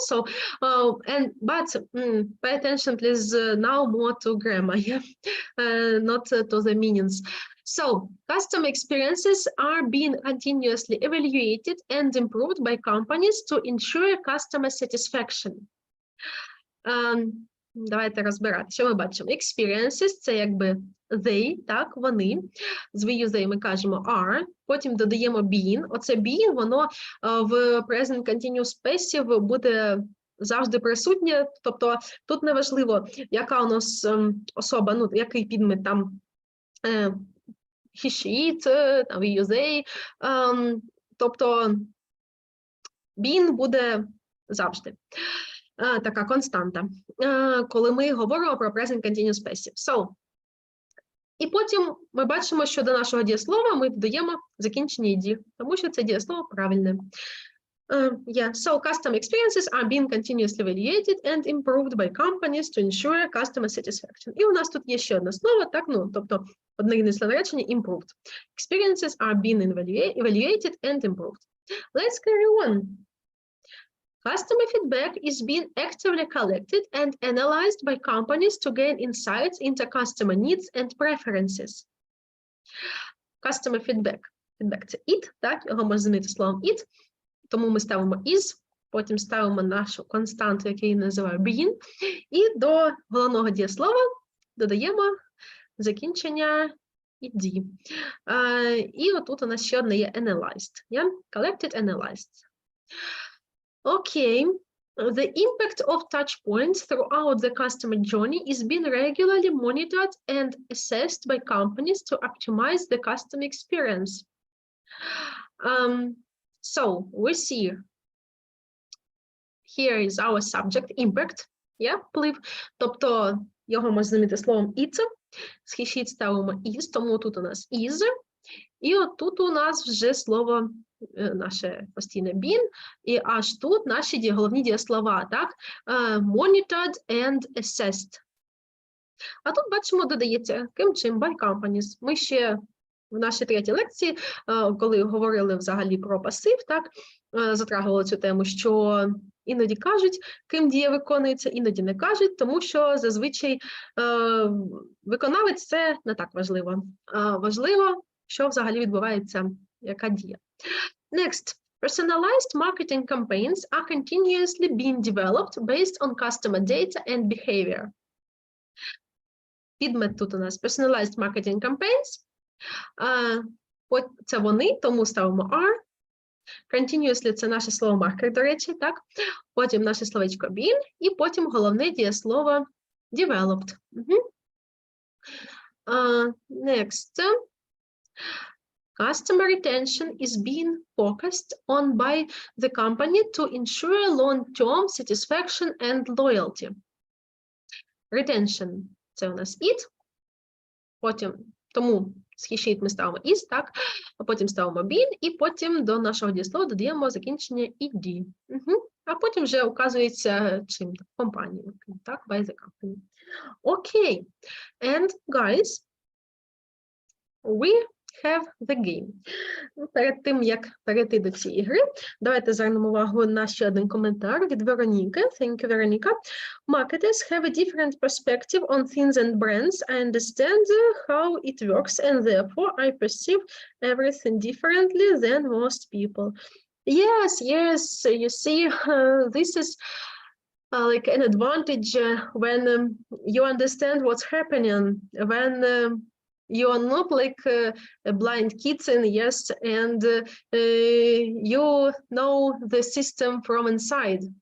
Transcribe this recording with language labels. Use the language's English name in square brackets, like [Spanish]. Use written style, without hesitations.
[English] So, but pay attention, please, now more to grammar, yeah? Not to the meanings. So, customer experiences are being continuously evaluated and improved by companies to ensure customer satisfaction. [Ukrainian] Давайте розбирати, що ми бачимо. Experiences – це якби they, так, вони. З we, they ми кажемо are, потім додаємо being. Оце being, воно в present continuous passive буде завжди присутнє. Тобто тут не важливо, яка у нас особа, ну, який підмет там he, she, it, там we, they. Тобто being буде завжди. Така константа, коли ми говоримо про present continuous passive. So, і потім ми бачимо, що до нашого дієслова ми додаємо закінчення «ed», тому що це дієслово правильне. [English] So custom experiences are being continuously evaluated and improved by companies to ensure customer satisfaction. [Ukrainian] І у нас тут є ще одне слово, так, ну, тобто однорідне речення improved. [English] Experiences are being evaluated and improved. Let's carry on. Customer feedback is being actively collected and analyzed by companies to gain insights into customer needs and preferences. Customer feedback. [Ukrainian] Feedback – це it, так? Його можна замінити словом it. Тому ми ставимо is, потім ставимо нашу константу, яку я називаю being, і до головного дієслова додаємо закінчення ed. І отут у нас ще одне є analyzed. [English] Yeah? Collected, analyzed. Okay, the impact of touch points throughout the customer journey is being regularly monitored and assessed by companies to optimize the customer experience. So we see here is our subject, impact, yeah, [Ukrainian] вплив, тобто його можна замінити словом it, східчіт ставимо is, тому тут у нас is, і отут у нас вже слово наше постійне been, і аж тут наші головні дієслова, так? [English] Monitored and assessed. [Ukrainian] А тут бачимо, додається ким чим, [English] by companies. [Ukrainian] Ми ще в нашій третій лекції, коли говорили взагалі про пасив, так, затрагували цю тему, що іноді кажуть, ким дія виконується, іноді не кажуть, тому що зазвичай виконавець – це не так важливо. Важливо, що взагалі відбувається, яка дія. [English] Next, personalized marketing campaigns are continuously being developed based on customer data and behavior. [Ukrainian] Підмет тут у нас [English] personalized marketing campaigns. [Ukrainian] Це вони, тому ставимо are. Continuously – це наше слово маркер, до речі, так? Потім наше словечко been, і потім головне дієслово developed. [English] Next. Customer retention is being focused on by the company to ensure long-term satisfaction and loyalty. [Ukrainian] Retention – це у нас it. Потім, тому схищить ми ставимо is, так, а потім ставимо been, і потім до нашого дієслова додаємо закінчення ed. А потім вже указується чим? Компанією, так, [English] by the company. [Ukrainian] Окей. [English] And, guys, we have the game. [Ukrainian] Перед тим, як перейти до цієї гри, давайте звернемо увагу на ще один коментар від Вероніки. [English] Thank you, Veronica. Marketers have a different perspective on things and brands. I understand how it works, and therefore I perceive everything differently than most people. Yes, you see, this is like an advantage when you understand what's happening, when you are not like a blind kitten, yes, and you know the system from inside.